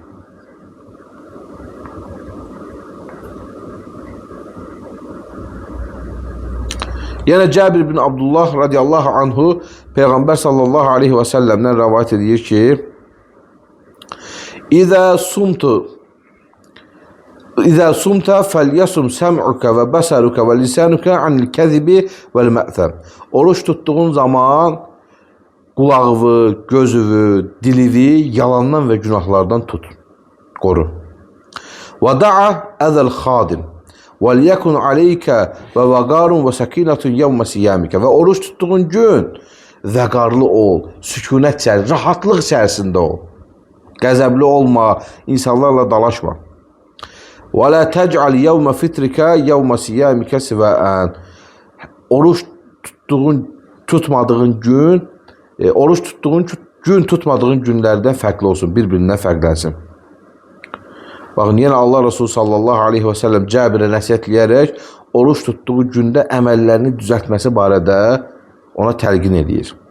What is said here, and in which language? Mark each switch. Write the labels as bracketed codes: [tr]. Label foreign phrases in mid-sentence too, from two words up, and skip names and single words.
[az] Yenə Cabir bin Abdullah [ar] رضي الله عنه [az] Peyğəmbər [ar] صلى الله عليه وسلم [az] rəvayət edir ki: [ar] إذا صمت فليصم سمعك وبصرك ولسانك عن الكذب والمأثم. [az] Oruç tutduğun zaman qulağını, gözünü, dilini yalandan və günahlardan tut, qoru. [ar] ودع أذى الخادم. وَلْيَكُنْ عَلَيْكَ وَوَقَارٌ وَسَكِينَةٌ يَوْمَ سِيَامِكَ. [az] Və oruç tutduğun gün vəqarlı ol, sükunət içərisində, rahatlıq içərisində ol. Qəzəbli olma, insanlarla dalaşma. [ar] وَلَا تَجْعَلْ يَوْمَ فِتْرِكَ يَوْمَ سِيَامِكَ سِوَاءً. [az] Oruç tutmadığın gün tutmadığın günlərdən fərqli olsun, bir-birindən fərqlənsin. Baxın, yenə Allah Resulü [ar] صلى الله عليه وسلم [az] Cabirə nəsihət eləyərək oruç tutduğu gündə əməllərini düzəltməsi barədə ona təlqin edir.